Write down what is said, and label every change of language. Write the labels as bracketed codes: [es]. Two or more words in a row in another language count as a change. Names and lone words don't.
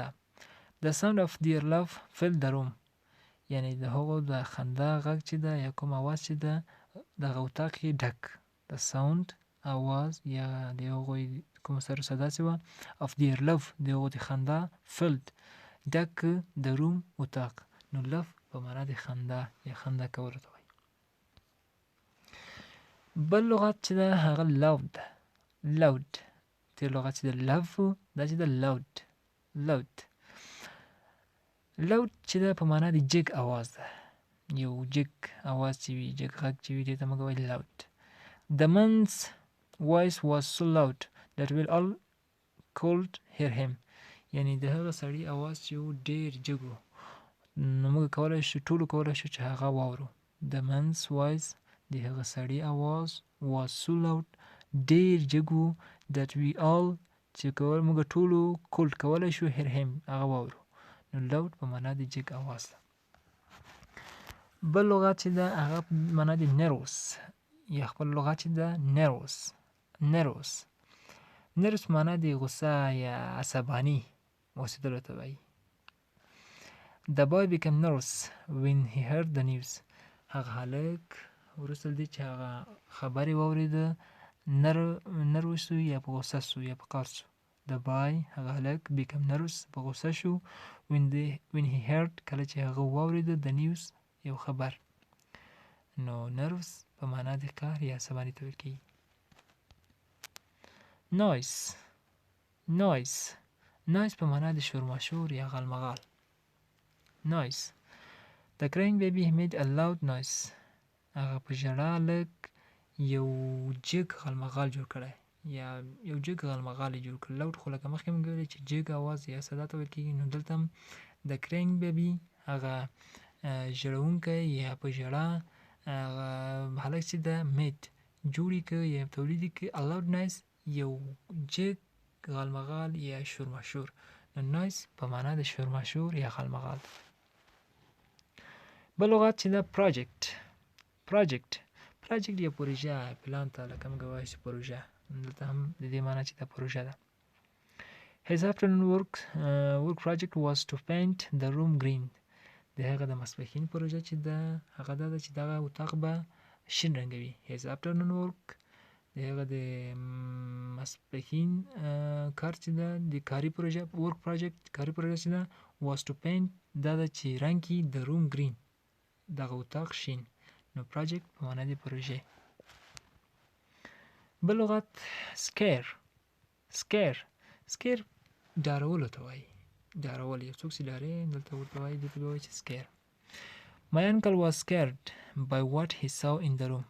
[en] The sound of their love filled the room. [ps] یعنی د هغو د خندا غږ چې ده یا کوم اواز چې ده دغه اتاق یې ډک. [en] The sound [ps] اواز یا د هغوی کوم سر صدا چې وه [en] of their love [ps] د هغو د خندا filled ډک د روم اتاق. نو love په معنا د خندا یا خندا کولو ته وایي. بل لغت چې ده هغه loud. تیر لغت چې ده love دا چې ده loud چې ده په معنا د جګ اواز ده، یو جګ اواز چې وي، جګ غږ چې وي، دې ته موږ وایي loud. [en] The man's voice was so loud that we all could hear him. [ps] یعنی د هغه سړي اواز چې و ډېر جګ و، نو موږ ټولو کولی شو چې هغه واورو. [en] The man's voice [ps] د هغه سړي اواز [en] was so loud [ps] ډېر جګ و [en] that we all [ps] چې موږ ټولو could کولی شو [en] hear him [ps] هغه واورو. نو loud په معنا د جګ اواز ده. بل لغت چې ده هغه په معنا د nervous یا خپل لغت چې ده nervous په معنا د غصه یا عصباني اوسېدلو ته وایي. [en] The boy became nervous when he heard the news. [ps] هغه هلک وروسته له دې چې هغه خبرې واورېده nervous شو یا په غصه شو یا په قهر شو. [en] The boy [ps] هغه هلک [en] became nervous [ps] په غصه شو [en] when he heard [ps] کله چې هغه واورېده [en] the news [ps] یو خبر. نو nervous په معنا د قهر یا عصباني ته ویل کېږي. noise په معنا د شورماشور یا غالمغال. noise. [en] The crying baby made a loud noise. [ps] هغه په ژړا هلک یو جګ غالمغال جوړ کړی یا یو جګ غالمغال یې جوړ کړ. loud خو لکه مخکې مې ویلي چې جګ اواز یا صدا ته ویل کېږي. نو دلته هم د [en] crying baby [ps] هغه ژړونکی یا په ژړا هغه هلک چې ده made جوړ یې کړ یا تولید یې کړ [en] a loud noise [ps] یو جګ غالمغال یا شورماشور. نو noise په معنا د شورماشور یا غالمغال. بل لغت چې ده project یا پروژه، پلان ته لکه موږ وایو چې پروژه. دلته هم د دې معنا چې ده پروژه ده. [en] His afternoon work project was to paint the room green. [ps] د هغه د ماسپښین پروژه چې ده هغه دا ده چې دغه اتاق به شین رنګوي. [en] His afternoon work [ps] د هغه د ماسپښین کار چې ده د کاري پروژه [en] work project [ps] کاري پروژه چې ده [en] was to paint [ps] دا ده چې رنګ کړي [en] the room green [ps] دغه اتاق شین. نو project په معنا د پروژې. بل لغت scare ډارولو ته وایي. ډارول یو څوک چې ډارې دلته ورته وایي، دې ته به وایي چې scare. [en] My uncle was scared by what he saw in the room.